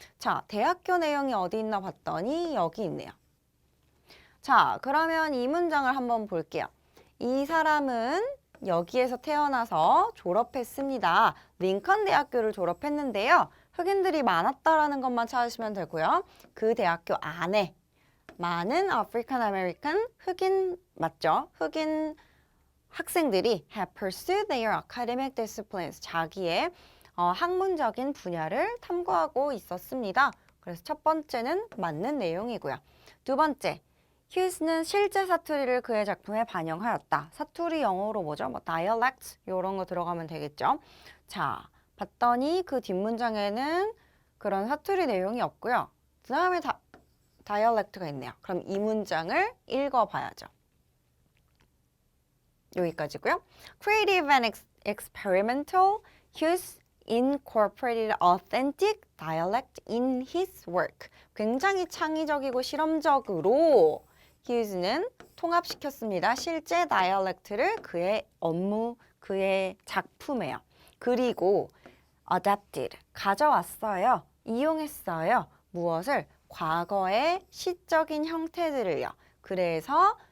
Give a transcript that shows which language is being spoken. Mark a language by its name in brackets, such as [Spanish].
[Korean] 자, 대학교 내용이 어디 있나 봤더니 여기 있네요. 자, 그러면 이 문장을 한번 볼게요. 이 사람은 여기에서 태어나서 졸업했습니다. 링컨 대학교를 졸업했는데요. 흑인들이 많았다라는 것만 찾으시면 되고요. 그 대학교 안에 많은 아프리칸 아메리칸 흑인 맞죠? 흑인 학생들이 [English] have pursued their academic disciplines. [Korean] 자기의 학문적인 분야를 탐구하고 있었습니다. 그래서 첫 번째는 맞는 내용이고요. 두 번째, 휴스는 실제 사투리를 그의 작품에 반영하였다. 사투리 영어로 뭐죠? dialect 이런 거 들어가면 되겠죠. 자, 봤더니 그 뒷문장에는 그런 사투리 내용이 없고요. 그 다음에 다이얼렉트가 있네요. 그럼 이 문장을 읽어봐야죠. 여기까지고요. [English] Creative and experimental, Hughes incorporated authentic dialect in his work. [Korean] 굉장히 창의적이고 실험적으로 Hughes는 통합시켰습니다. 실제 다이얼렉트를 그의 업무, 그의 작품에요. 그리고 adapted, 가져왔어요. 이용했어요. 무엇을? 과거의 시적인 형태들을요. 그래서